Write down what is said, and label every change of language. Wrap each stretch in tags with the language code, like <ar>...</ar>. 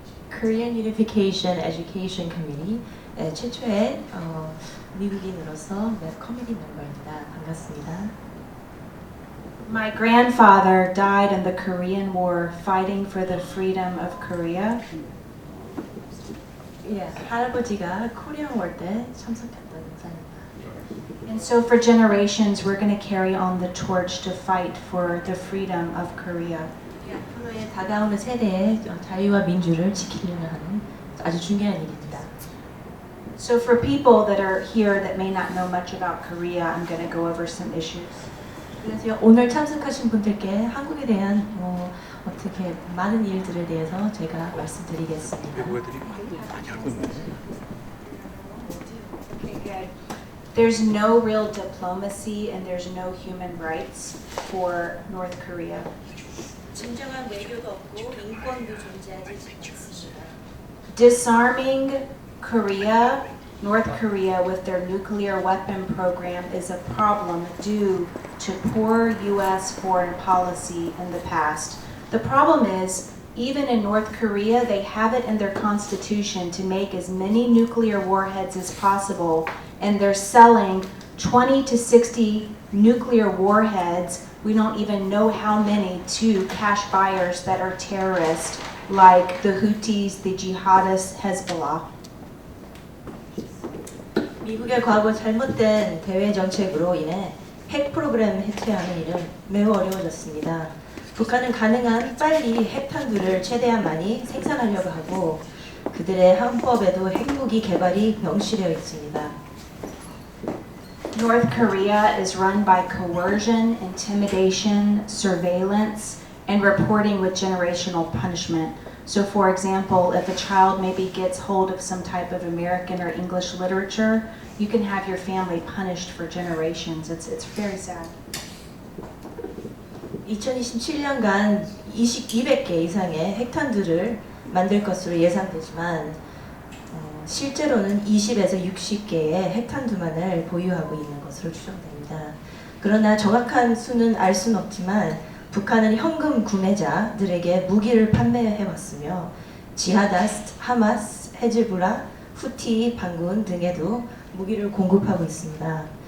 <ko>Korean Unification Education Committee 최초의 미국인으로서 커미티 멤버입니다. 반갑습니다.</ko> <en>My grandfather died in the Korean War fighting for the freedom of Korea.</en> <ko>예, 할아버지가 코리안 워 때 참석했던 인사입니다.</ko> <en>And so for generations, we're going to carry on the torch to fight for the freedom of Korea.</en> <ko>앞으로의 다가오는 세대의 자유와 민주를 지키려는 하는 아주 중요한 일입니다.</ko> <en>So for people that are here that may not know much about Korea, I'm going to go over some issues.</en> <ko>그래서 오늘 참석하신 분들께 한국에 대한 어떻게 많은 일들에 대해서 제가 말씀드리겠습니다.</ko> <en>Okay, good. There's no real diplomacy and there's no human rights for North Korea.</en> <ko>진정한 외교가 없고 인권도 존재하지 않습니다.</ko> <en>Disarming Korea, North Korea with their nuclear weapon program is a problem due to poor U.S. foreign policy in the past. The problem is, even in North Korea, they have it in their constitution to make as many nuclear warheads as possible, and they're selling 20 to 60 nuclear warheads. We don't even know how many to cash buyers that are terrorists, like the Houthis, the jihadists, Hezbollah.</en> <ko>미국의 과거 잘못된 대외 정책으로 인해 핵 프로그램 해체하는 일은 매우 어려워졌습니다. 북한은 가능한 빨리 핵탄두를 최대한 많이 생산하려고 하고 그들의 항법에도 핵무기 개발이 명시되어 있습니다.</ko> <en>North Korea is run by coercion, intimidation, surveillance, and reporting with generational punishment. So for example, if a child maybe gets hold of some type of American or English literature, you can have your family punished for generations. It's very sad.</en> <ko>2027년간 200개 이상의 핵탄두를 만들 것으로 예상되지만 실제로는 20에서 60개의 핵탄두만을 보유하고 있는 것으로 추정됩니다. 그러나 정확한 수는 알 수는 없지만 북한은 현금 구매자들에게 무기를 판매해왔으며 지하다스트, 하마스, 헤즈볼라, 후티 반군 등에도 무기를 공급하고 있습니다.</ko>